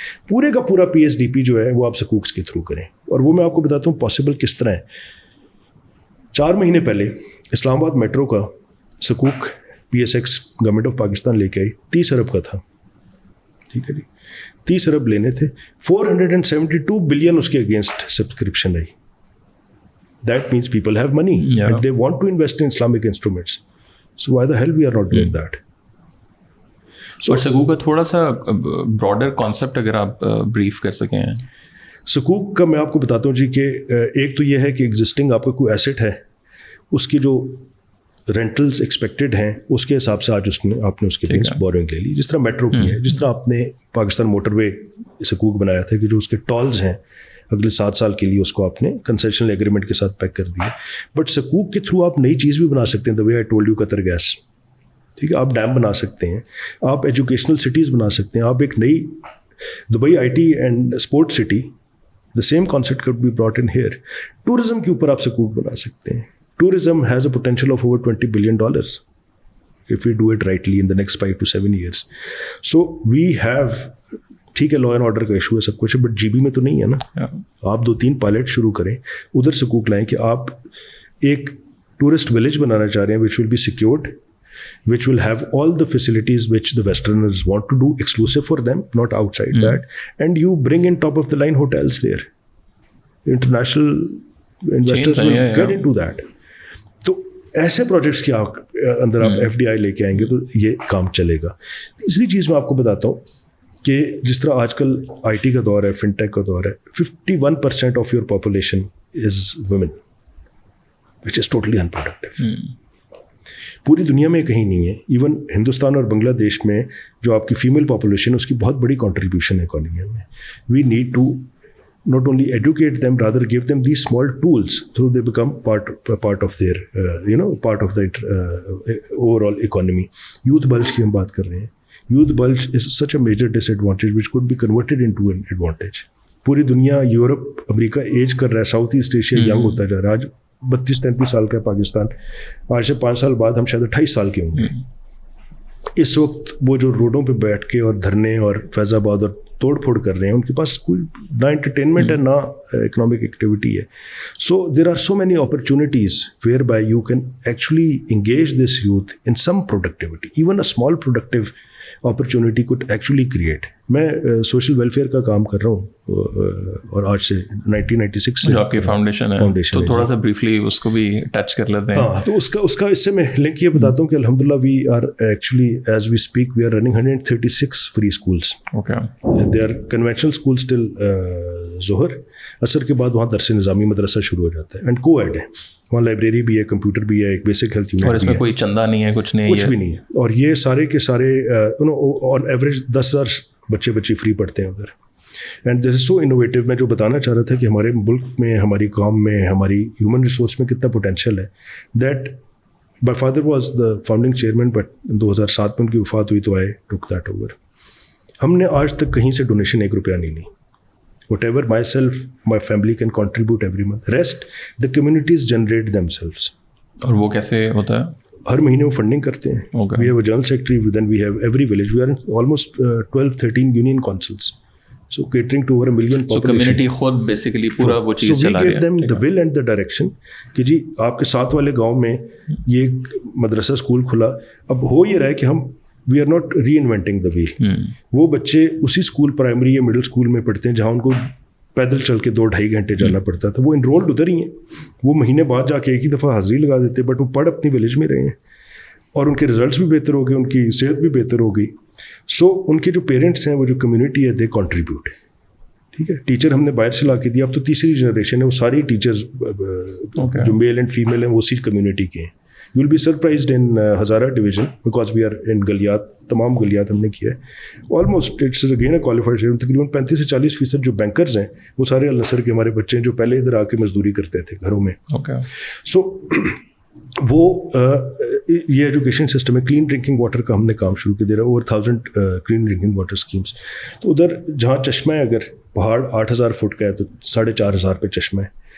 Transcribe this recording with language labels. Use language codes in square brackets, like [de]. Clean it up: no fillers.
[ur] پورے کا پورا PSDP جو ہے وہ آپ سکوکس کے تھرو کریں. اور وہ میں آپ کو بتاتا ہوں پاسبل کس طرح ہے. 4 مہینے پہلے اسلام آباد میٹرو کا سکوک PSX گورنمنٹ آف پاکستان لے کے آئی, 30 ارب کا تھا. ٹھیک ہے جی, 30 ارب لینے تھے, 472 بلین اس کے against subscription I. [en] That means people have money and they want to invest in Islamic instruments. So why the hell we are not doing that? [ur] اور سکوک کا تھوڑا سا براڈر کانسیپٹ اگر آپ بریف کر سکیں. سکوک کا میں آپ کو بتاتا ہوں جی کہ ایک تو یہ ہے کہ ایگزسٹنگ آپ کا کوئی ایسٹ ہے, اس کی جو رینٹلز ایکسپیکٹڈ ہیں اس کے حساب سے آج آپ نے اس کے اگینسٹ بورنگ لے لی. جس طرح میٹرو کی ہے, جس طرح آپ نے پاکستان موٹر وے سکوک بنایا تھا کہ جو اس کے ٹولز ہیں اگلے 7 سال کے لیے اس کو آپ نے کنسیشنل ایگریمنٹ کے ساتھ پیک کر دیا. بٹ سکوک کے تھرو آپ نئی چیز بھی بنا سکتے ہیں. [en] the way I told you [ur] Qatar gas, ٹھیک ہے, آپ ڈیم بنا سکتے ہیں, آپ ایجوکیشنل سٹیز بنا سکتے ہیں, آپ ایک نئی Dubai IT and sport city, [en] The same concept could be brought in here. [ur] Tourism کے اوپر آپ سکوک بنا سکتے ہیں. [en] Tourism has a potential of over $20 billion if we do it rightly in the next 5 to 7 years. So we have, [ur] ٹھیک ہے, law and order کا issue ہے, سب کچھ ہے, بٹ GB میں تو نہیں ہے نا. آپ 2-3 پائلٹ شروع کریں, ادھر سکوک لائیں کہ آپ ایک ٹورسٹ ولیج بنانا چاہ رہے ہیں [en] which will be secured, which will have all the facilities which the Westerners want to do exclusive for them, not outside that, and you bring in top of the line hotels there. International investors will get into that. [ur] تو ایسے projects کے اندر آپ FDI لے کے آئیں گے تو یہ کام چلے گا. تیسری چیز میں آپ کو بتاتا ہوں کہ جس طرح آج کل IT کا دور ہے, FinTech کا دور ہے, [en] 51% of your population is women which is totally unproductive. [ur] پوری دنیا میں کہیں نہیں ہے. ایون ہندوستان اور بنگلہ دیش میں جو آپ کی فیمیل پاپولیشن ہے اس کی بہت بڑی کنٹریبیوشن ہے اکانومی میں. [en] We need to not only educate them, rather give them these small tools through they become part of their part of that overall economy. [ur] Youth bulge کی ہم بات کر رہے ہیں. [en] Youth bulge is such a major disadvantage which could be converted into an advantage. [ur] پوری دنیا, Europe, امریکہ age کر رہا ہے, ساؤتھ ایسٹ ایشیا ینگ ہوتا جا رہا ہے. آج 32-33 سال کا ہے پاکستان, آج سے 5 سال بعد ہم شاید 28 سال کے ہوں گے. اس وقت وہ جو روڈوں پہ بیٹھ کے اور دھرنے اور فیض آباد اور توڑ پھوڑ کر رہے ہیں, ان کے پاس کوئی نہ انٹرٹینمنٹ ہے نہ اکنامک ایکٹیویٹی ہے. [en] So there are so many opportunities where by you can actually engage this youth in some productivity. Even a small productive opportunity could actually create. [ur] میں سوشل ویلفیئر کا کام کر رہا ہوں اور آج سے 1996 سے. جو آپ کی فاؤنڈیشن ہے تو تھوڑا سا بریفلی اس کو بھی ٹچ کر لیتے ہیں. ہاں, تو اس کا اس سے میں لنک یہ بتاتا ہوں کہ الحمدللہ [en] We are actually as we speak we are running 136 free schools. They are conventional schools till ظہر. [ur] عصر کے بعد وہاں درس نظامی مدرسہ شروع ہو جاتا ہے [en] and coed [ur] ہے. وہاں لائبریری بھی ہے, کمپیوٹر بھی ہے, ایک بیسک ہیلتھ یونٹ. اور اس میں کوئی چندہ نہیں ہے, کچھ بھی نہیں ہے. اور یہ سارے کے سارے آن ایوریج 10,000 بچے فری پڑھتے ہیں ادھر. [en] And this is so innovative. [ur] میں جو بتانا چاہ رہا تھا کہ ہمارے ملک میں, ہماری قوم میں, ہماری ہیومن ریسورس میں کتنا پوٹینشیل ہے. [en] that my father was the founding chairman, but 2007 [ur] میں ان کی وفات ہوئی تو [en] I took that over. [ur] ہم نے آج تک کہیں سے ڈونیشن 1 روپیہ نہیں لی. [en] Whatever myself, my family can contribute every month. Rest, the communities generate themselves. [ur] اور وہ کیسے ہوتا ہے؟ ہر مہینے وہ فنڈنگ کرتے ہیں. [en] We have a general secretary, then we have every village. We are in almost 12-13 union councils. So catering to over 1 million population. [ur] So community خود basically پورا وہ چیز چلا رہی ہے. [en] So we give them the will and the direction [ur] کہ جی آپ کے ساتھ والے گاؤں میں یہ مدرسہ اسکول کھلا. اب ہو یہ رہا ہے کہ ہم [en] We are not reinventing the wheel. [ur] وہ بچے اسی اسکول پرائمری یا مڈل اسکول میں پڑھتے ہیں جہاں ان کو پیدل چل کے 2-2.5 گھنٹے جانا پڑتا تھا. وہ انرولڈ ادھر ہی ہیں. وہ مہینے بعد جا کے ایک ہی دفعہ حاضری لگا دیتے, بٹ وہ پڑھ اپنی ولیج میں رہے ہیں اور ان کے ریزلٹس بھی بہتر ہو گئے, ان کی صحت بھی بہتر ہو گئی. سو ان کے جو پیرنٹس ہیں, وہ جو کمیونٹی ہے, [en] They contribute. [ur] ٹھیک ہے, ٹیچر ہم نے باہر سے لا کے دیا. اب تو تیسری جنریشن ہے, وہ ساری ٹیچرز جو میل اینڈ فیمیل ہیں وہ اسی کمیونٹی کے ہیں. [en] You will be surprised in Hazara division because we are in Galiyat, [ur] تمام گلیات ہم نے کیا ہے. [en] Almost it's again a qualified share. [ur] تقریباً 35 سے 40% جو بینکرز ہیں وہ سارے النصر کے ہمارے بچے ہیں جو پہلے ادھر آ کے مزدوری کرتے تھے گھروں میں. سو وہ یہ ایجوکیشن سسٹم ہے. کلین ڈرنکنگ واٹر کا ہم نے کام شروع کر دیا. Over 1000 clean drinking water schemes. تو ادھر جہاں چشمہ ہے, اگر پہاڑ 8000 فٹ کا ہے تو 4500 پہ چشمہ ہے.